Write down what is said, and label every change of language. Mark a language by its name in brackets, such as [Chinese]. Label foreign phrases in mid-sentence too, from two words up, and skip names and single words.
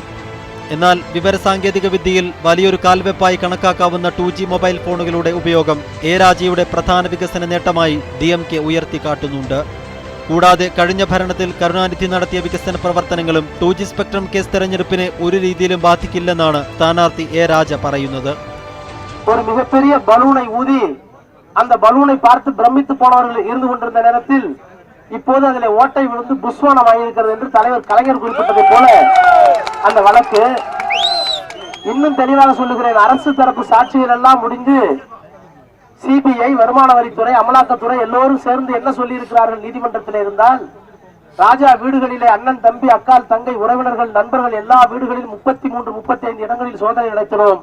[Malayalam] എന്നാൽ വിവരസാങ്കേതിക വിദ്യയിൽ വലിയൊരു കാൽവെപ്പായി കണക്കാക്കാവുന്ന 2G മൊബൈൽ ഫോണുകളുടെ ഉപയോഗം എ രാജയുടെ പ്രധാന വികസന നേട്ടമായി DMK ഉയർത്തിക്കാട്ടുന്നുണ്ട്. കൂടാതെ കഴിഞ്ഞ ഭരണത്തിൽ കരുണാനിധി നടത്തിയ വികസന പ്രവർത്തനങ്ങളും 2G സ്പെക്ട്രം കേസ് തെരഞ്ഞെടുപ്പിനെ ഒരു രീതിയിലും ബാധിക്കില്ലെന്നാണ് സ്ഥാനാർത്ഥി എ രാജ പറയുന്നത്. [Tamil] ஒரு மிகப்பெரிய பலூனை ஊதி அந்த பலூனை பார்த்து பிரமித்து போனவர்கள் இருந்து கொண்டிருந்த நேரத்தில் இப்போது அதில் ஓட்டை விழுந்து புஸ்வானம் ஆகியிருக்கிறது என்று தலைவர் கலைஞர் குறிப்பிட்டதை போல அந்த வழக்கு இன்னும் தெளிவாக சொல்லுகிறேன். அரசு தரப்பு சாட்சிகள் எல்லாம் முடிந்து சிபிஐ, வருமான வரித்துறை, அமலாக்கத்துறை எல்லோரும் சேர்ந்து என்ன சொல்லி இருக்கிறார்கள் நீதிமன்றத்தில் இருந்தால், ராஜா வீடுகளிலே அண்ணன், தம்பி, அக்கால், தங்கை, உறவினர்கள், நண்பர்கள் எல்லா வீடுகளிலும் 33-35 இடங்களில் சோதனை நடத்தினோம்.